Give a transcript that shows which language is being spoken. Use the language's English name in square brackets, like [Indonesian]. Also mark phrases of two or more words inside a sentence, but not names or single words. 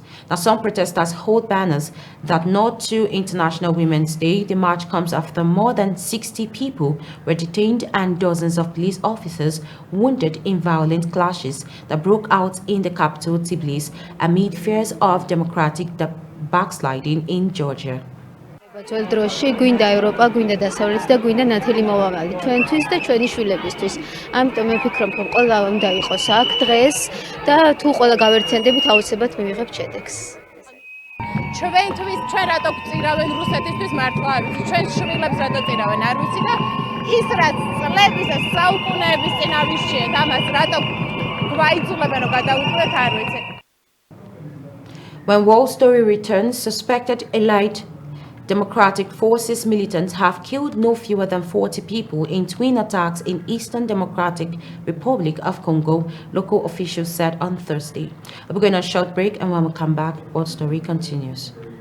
[English] Now, some protesters hold banners that nod to International Women's Day. The march comes after more than 60 people were detained and dozens of police officers wounded in violent clashes that broke out in the capital, Tbilisi, amid fears of democratic backsliding in Georgia. [Georgian] ძველ დროში გვინდა ევროპა, გვინდა დასავლეთი და გვინდა ნათელი მომავალი ჩვენთვის და ჩვენი შვილებისთვის. ამიტომ მე ვფიქრობ, რომ ყველა უნდა იყოს აქ დღეს და თუ ყველა გავერთიანდებით, აუცილებლად მივიღებთ შედეგს. ჩვენთვის ჩვენ რატო გვწირავენ რუსეთისთვის მართლა არ ვიცი. ჩვენ შვილებს რატო წირავენ არ ვიცი და ის რაც წლების და საუკუნეების წინ ავირჩიეთ, ამას რატო გვაიძულებენ რომ გადავუკვირდეთ არ ვიცი. [English] When War Story returns, suspected elite Democratic Forces militants have killed no fewer than 40 people in twin attacks in Eastern Democratic Republic of Congo, local officials said on Thursday. We're going on a short break, and when we come back, War Story continues.